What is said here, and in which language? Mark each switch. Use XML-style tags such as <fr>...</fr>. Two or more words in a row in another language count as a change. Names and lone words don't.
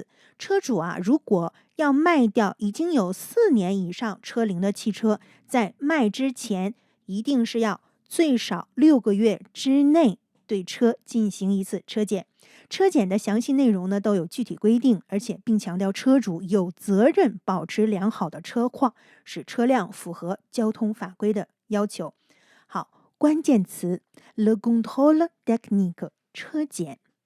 <zh>车主啊，如果要卖掉已经有4年以上车龄的汽车，在卖之前一定是要最少6个月之内对车进行1次车检。车检的详细内容呢都有具体规定，而且并强调车主有责任保持良好的车况，使车辆符合交通法规的要求。好，关键词</zh> <fr>Le contrôle technique</fr> <zh>车检。</zh>